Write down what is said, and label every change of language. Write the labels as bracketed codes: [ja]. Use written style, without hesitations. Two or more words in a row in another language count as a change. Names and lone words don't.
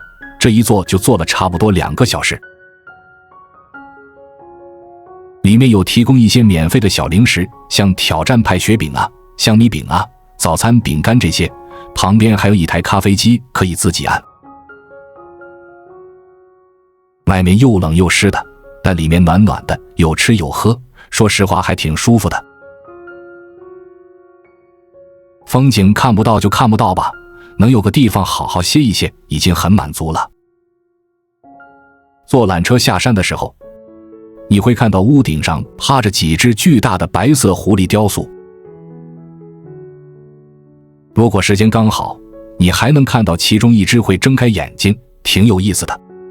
[zh] 這一坐就坐了差不多2個小時。裡面有提供一些免費的小零食，像挑戰派雪餅啊、香米餅啊、早餐餅乾這些，旁邊還有一台咖啡機可以自己按。外面又冷又濕的，但裡面暖暖的，有吃有喝，說實話還挺舒服的。風景看不到就看不到吧，能有個地方好好歇一歇，已經很滿足了。坐纜車下山的時候，你會看到屋頂上趴着幾隻巨大的白色狐狸雕塑。如果時間剛好，你還能看到其中一隻會睜開眼睛，挺有意思的。